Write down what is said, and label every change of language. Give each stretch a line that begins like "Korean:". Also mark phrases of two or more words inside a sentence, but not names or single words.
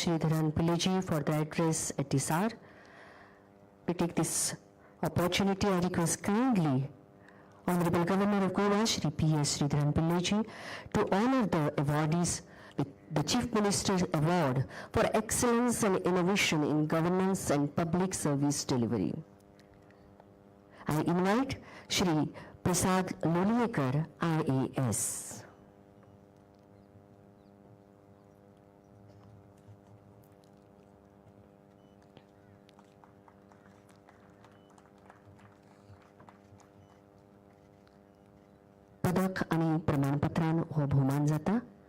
English: Sreedharan Pillai for the address at this hour. We take this opportunity and request kindly Honorable Governor of Goa Shri P.S. Sreedharan Pillai to honor the awardees with the Chief Minister's Award for Excellence and Innovation in Governance and Public Service Delivery. I invite Shri Prasad Loliyekar, IAS.
Konkani: पदक आणि प्रमाणपत्रान हो भोवमान जाता.